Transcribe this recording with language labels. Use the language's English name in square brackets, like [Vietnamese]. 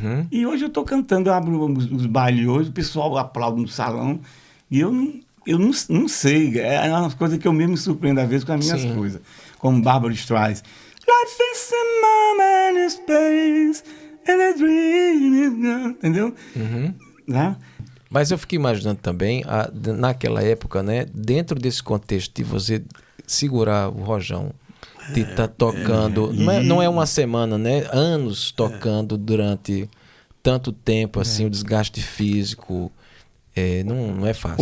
[Portuguese] E hoje eu estou cantando, eu abro os bailes hoje, o pessoal aplaude no salão. E eu não sei, é uma coisa que eu mesmo me surpreendo às vezes com as minhas coisas. Como Barbra Streisand. [English] Life is a moment in space and a dream is gone. [Portuguese] Entendeu? Né? Mas eu fiquei imaginando também, naquela época, né, dentro desse contexto de você segurar o rojão, de estar tocando, não é uma semana, né? Anos tocando durante tanto tempo, assim, o desgaste físico, não é fácil.